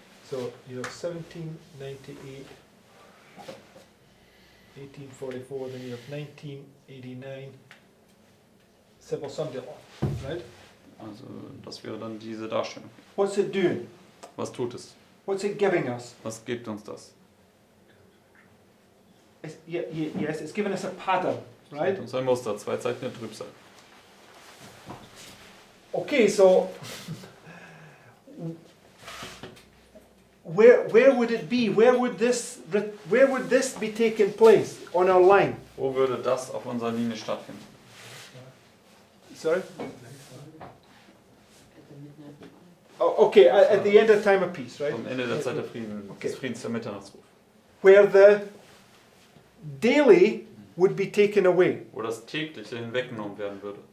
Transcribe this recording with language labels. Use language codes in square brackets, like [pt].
[en] So you have 1798, 1844, then you have 1989, Civil Sunday Law, right? [de] Also das wäre dann diese Darstellung. [en] What's it doing? [de] Was tut es? [en] What's it giving us? [de] Was gibt uns das? [en] Yes, it's giving us a pattern, [de] Es [en] right? [de] gibt uns ein Muster, 2 Zeichen der Trübsal. [en] Okay, so where would it be? Where would this be taking place on our line? [de] Wo würde das auf unserer Linie stattfinden? [en] Sorry. At the midnight cry. Oh, okay, at the end of time of peace, right? [de] Am Ende der Zeit des [en] Okay. [de] Friedens der Mitternachtsruf. [en] Where the daily would be taken away. [de] Wo das tägliche hinweggenommen werden würde.